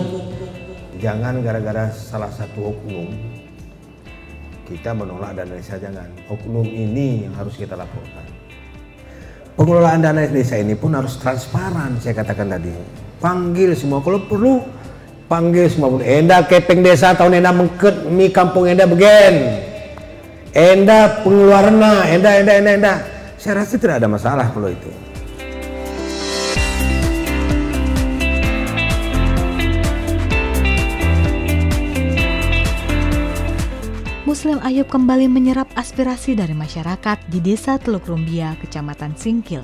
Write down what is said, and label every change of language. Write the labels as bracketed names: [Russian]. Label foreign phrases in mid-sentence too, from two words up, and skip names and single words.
[Indonesian] Jangan gara-gara salah satu oknum kita menolak dana desa, jangan. Oknum ini yang harus kita laporkan. Pengelolaan dana desa ini pun harus transparan, saya katakan tadi. Panggil semua, kalau perlu panggil semua. [Batak Karo] Enda kepeng desa tahun enda mengket mi kampung enda begen. Enda pengeluaranna, enda. [Indonesian] Saya rasa tidak ada masalah kalau itu. Muslim Ayub kembali menyerap aspirasi dari masyarakat di Desa Teluk Rumbia, Kecamatan Singkil.